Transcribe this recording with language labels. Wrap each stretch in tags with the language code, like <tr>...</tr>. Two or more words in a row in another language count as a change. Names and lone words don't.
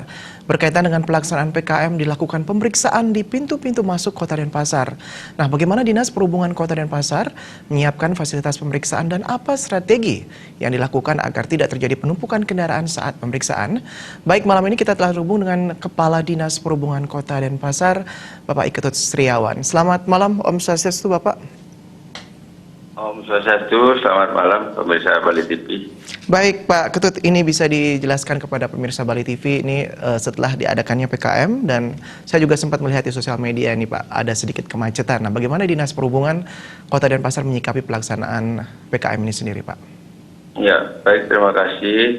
<id>Berkaitan dengan pelaksanaan PKM dilakukan pemeriksaan di pintu-pintu masuk Kota Denpasar. Nah, bagaimana Dinas Perhubungan Kota Denpasar menyiapkan fasilitas pemeriksaan dan apa strategi yang dilakukan agar tidak terjadi penumpukan kendaraan saat pemeriksaan? Baik, malam ini kita telah terhubung dengan Kepala Dinas Perhubungan Kota Denpasar, Bapak Iketut Sriawan. Selamat malam,</id> <sa>Om Swastiastu,</sa> <id>Bapak.</id> <sa>Om Swastiastu,</sa> <id>selamat malam pemirsa Bali TV. Baik, Pak Ketut, ini bisa dijelaskan kepada pemirsa Bali TV ini setelah diadakannya PKM dan saya juga sempat melihat di sosial media ini, Pak, ada sedikit kemacetan. Nah, bagaimana Dinas Perhubungan Kota Denpasar menyikapi pelaksanaan PKM ini sendiri, Pak? Ya, baik, terima kasih.</id>